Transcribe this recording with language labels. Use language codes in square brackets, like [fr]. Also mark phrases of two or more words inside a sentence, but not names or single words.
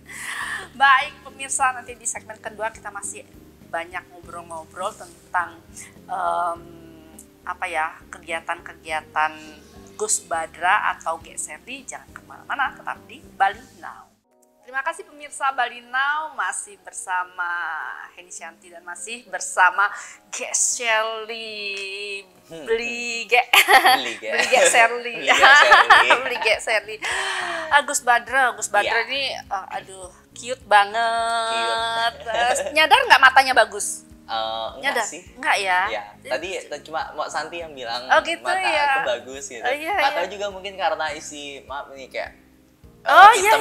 [id] Baik pemirsa, nanti di segmen kedua kita masih banyak ngobrol-ngobrol tentang kegiatan-kegiatan Gus Badra atau Gek Serli. Jangan kemana-mana, tetap di Bali Now. Terima kasih pemirsa Bali Now, masih bersama Heni Shanti dan masih bersama Gek Serli. Beli Gek Serli. Beli Gek Serli. Gus Badra ini cute banget. Nyadar nggak matanya bagus? Enggak sih. Enggak ya? Ya, tadi cuma Mbak Santi yang bilang gitu mata ya. aku bagus gitu. Iya. Atau juga mungkin karena isi, maaf ini kayak iya.